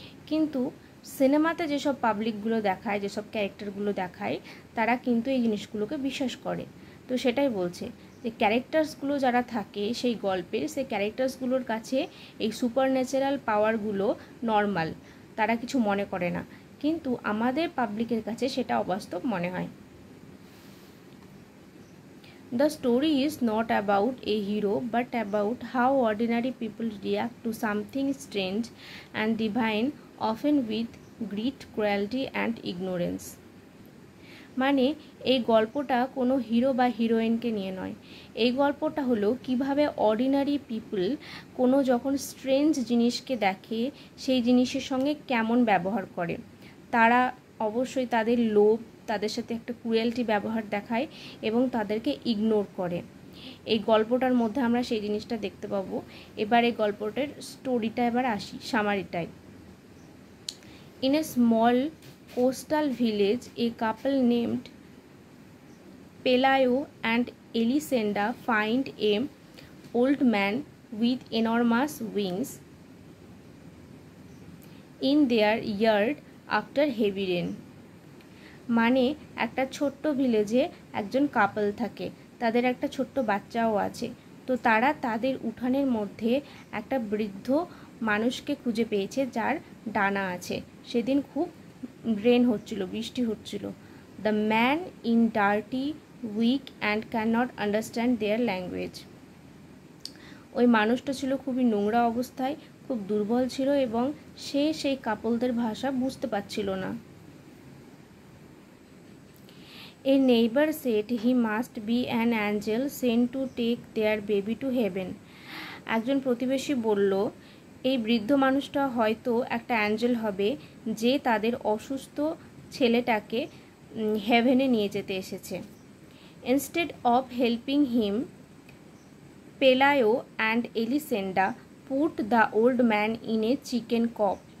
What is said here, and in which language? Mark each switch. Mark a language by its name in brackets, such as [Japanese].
[Bangla] কিন্তু সিনেমাতে যেসব পাবলিকগুলো দেখায়, যেসব ক্যারেক্টারগুলো দেখায়, তারা কিন্তু এই জিনিসগুলোকে বিশ্বাস করে। তো সেটাই বলছে যে ক্যারেক্টার্সগুলো যারা থাকে সেই গল্পের, সেই ক্যারেক্টার্সগুলোর কাছে এই সুপারন্যাচারাল পাওয়ারগুলো নর্মাল, তারা কিছু মনে করে না, কিন্তু আমাদের পাবলিকের কাছে সেটা অবাস্তব মনে হয়। [English] The story is not about a hero but about how ordinary people react to something strange and divine, often with greed, cruelty and ignorance. [Bangla] মানে এই গল্পটা কোনো হিরো বা হিরোইনকে নিয়ে নয়, এই গল্পটা হলো কিভাবে অর্ডিনারি পিপল কোনো যখন স্ট্রেঞ্জ জিনিসকে দেখে সেই জিনিসের সঙ্গে কেমন ব্যবহার করে। তারা অবশ্যই তাদের লোভ, তাদের সাথে একটা ক্রুয়েলটি ব্যবহার দেখায় এবং তাদেরকে ইগনোর করে। এই গল্পটার মধ্যে আমরা সেই জিনিসটা দেখতে পাবো। এবার এই গল্পটার স্টোরিটা এবার আসি সামারিটায়। [English] In a small coastal village, a couple named Pelayo and Elisenda find a old man with enormous wings in their yard after heavy rain. [Bangla] মানে একটা ছোট্ট ভিলেজে একজন কাপল থাকে, তাদের একটা ছোট্ট বাচ্চাও আছে। তো তারা তাদের উঠানের মধ্যে একটা বৃদ্ধ মানুষকে খুঁজে পেয়েছে যার ডানা আছে। সেদিন খুব রেন হচ্ছিল, বৃষ্টি হচ্ছিল। [English] The man in dirty, weak and can not understand their language. [Bangla] ওই মানুষটা ছিল খুবই নোংরা অবস্থায়, খুব দুর্বল ছিল এবং সে সেই কাপলদের ভাষা বুঝতে পারছিল না। [English] A neighbor said he must be an angel sent to take their baby to heaven. [Bangla] একজন প্রতিবেশী বলল এই বৃদ্ধ মানুষটা হয়তো একটা অ্যাঞ্জেল হবে যে তাদের অসুস্থ ছেলেটাকে হেভেনে নিয়ে যেতে এসেছে। [English] Instead of helping him, Pelayo and Elisenda put the old man in a chicken coop.